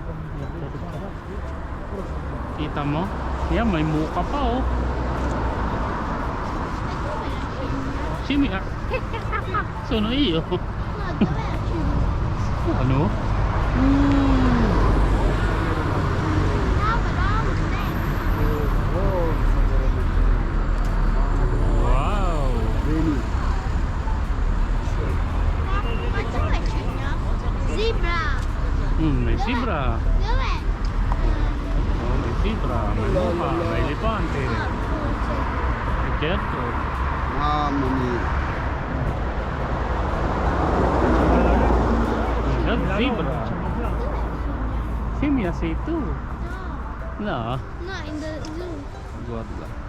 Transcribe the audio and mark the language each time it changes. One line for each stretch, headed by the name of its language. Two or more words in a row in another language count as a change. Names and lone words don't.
Filipino: Kita mo? Yan, may muka pa oh.
Italian: Simi ah. Sono io. No, dov'è Cimo?
Filipino: Ano?
Italian: No, però non è. Wow. Ma dove c'è, no? Zebra!
Filipino: May zebra.
Italian: Dov'è?
Filipino: Oh, may zebra. May lupa. May elefante.
Italian: Certo. Mamma mia.
English: That zebra.
Italian: Simi sei tu. No, No.
English: no, in the zoo.
Italian: Guarda.